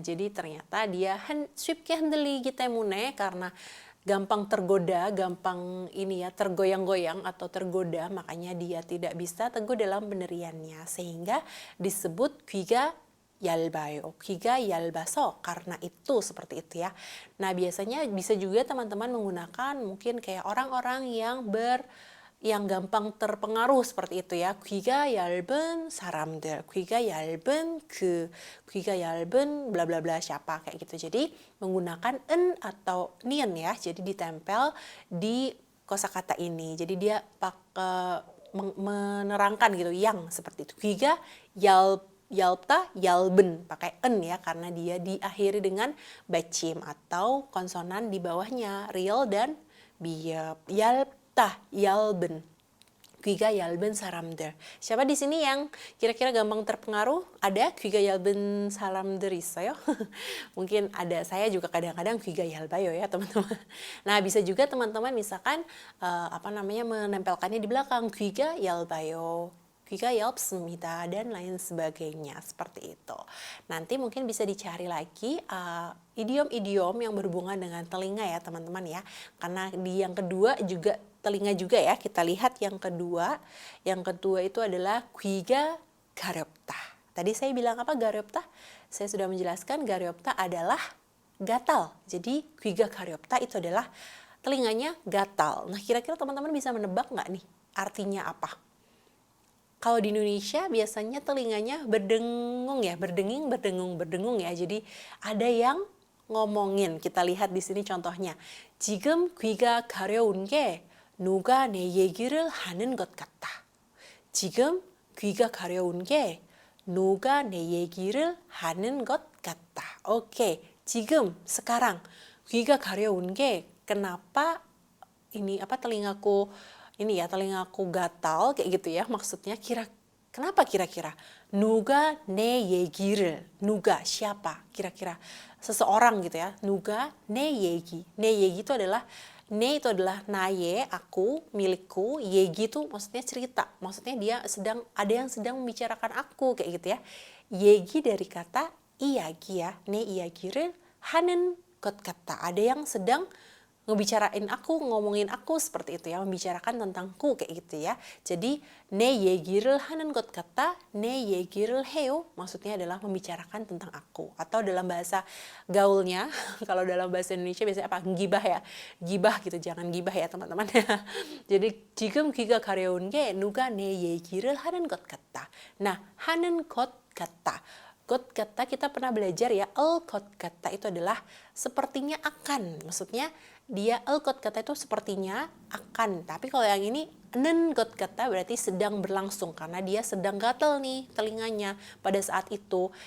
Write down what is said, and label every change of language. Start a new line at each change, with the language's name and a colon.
Indonesian: Jadi ternyata dia
Korean: 쉽게 흔들리기 때문에,
Indonesian: karena gampang tergoda, gampang tergoyang-goyang atau tergoda, makanya dia tidak bisa teguh dalam pendiriannya, sehingga disebut
Korean: 귀가 얇아요. 귀가 얇아서,
Indonesian: karena itu seperti itu ya. Nah, biasanya bisa juga teman-teman menggunakan mungkin kayak orang-orang yang gampang terpengaruh seperti itu ya.
Korean: 귀가 얇은 사람들, 귀가 얇은 귀가 얇은
Indonesian: bla bla bla siapa kayak gitu. Jadi menggunakan en atau nien ya. Jadi ditempel di kosakata ini. Jadi dia menerangkan gitu yang seperti itu. 귀가 얇다, 얇은 pakai en ya, karena dia diakhiri dengan bacim atau konsonan di bawahnya, real dan biap.
Korean: 얇다, 얇은. 귀가 얇은 사람들.
Indonesian: Siapa di sini yang kira-kira gampang terpengaruh?
Korean: Ada 귀가 얇은 사람들 있어요?
Indonesian: Mungkin ada, saya juga kadang-kadang
Korean: 귀가 얇아요
Indonesian: ya teman-teman. Nah bisa juga teman-teman misalkan menempelkannya di belakang
Korean: 귀가 얇아요. 귀가 얇습니다
Indonesian: dan lain sebagainya seperti itu. Nanti mungkin bisa dicari lagi idiom-idiom yang berhubungan dengan telinga ya teman-teman ya. Karena di yang kedua juga telinga juga ya. Kita lihat yang kedua. Yang kedua itu adalah
Korean: 귀가 가렵다.
Indonesian: Tadi saya bilang apa 가렵다? Saya sudah menjelaskan 가렵다 adalah gatal. Jadi
Korean: 귀가 가렵다
Indonesian: itu adalah telinganya gatal. Nah kira-kira teman-teman bisa menebak nggak nih artinya apa? Kalau di Indonesia biasanya telinganya berdengung ya, berdengung ya. Jadi ada yang ngomongin. Kita lihat di sini contohnya.
Korean: 지금 귀가 가려운 게 누가 내 얘기를 하는 것 같다. 지금 귀가 가려운 게 누가 내 얘기를 하는 것 같다.
Indonesian: Oke, 지금 sekarang.
Korean: 귀가 가려운 게
Indonesian: kenapa telingaku gatal kayak gitu ya, maksudnya kenapa kira-kira?
Korean: 누가 내 얘기를,
Indonesian: 누가 siapa kira-kira, seseorang gitu ya.
Korean: 누가 내 얘기
Indonesian: itu adalah naye, aku, milikku. 얘기 itu maksudnya cerita, maksudnya ada yang sedang membicarakan aku kayak gitu ya. 얘기 dari kata 이야기 ya,
Korean: 내 이야기를 하는 것 같다,
Indonesian: ada yang sedang ngebicarain aku, ngomongin aku seperti itu ya, membicarakan tentangku kayak gitu ya. Jadi
Korean: 내 얘기를 하는 것 같다, 내 얘기를 해요
Indonesian: maksudnya adalah membicarakan tentang aku. Atau dalam bahasa gaulnya kalau dalam bahasa Indonesia biasanya apa? Gibah ya. Gibah gitu, jangan gibah ya teman-teman.
Korean: Jadi 지금 귀가 가려운 게 누가 내 얘기를 하는 것 같다. Nah, 하는 것 같다.
Indonesian: 것 같다 kita pernah belajar ya, 것 같다 itu adalah sepertinya akan. Maksudnya dia 것 같다 itu sepertinya akan. Tapi kalau yang ini 는 것 같다 berarti sedang berlangsung, karena dia sedang gatal nih telinganya pada saat itu.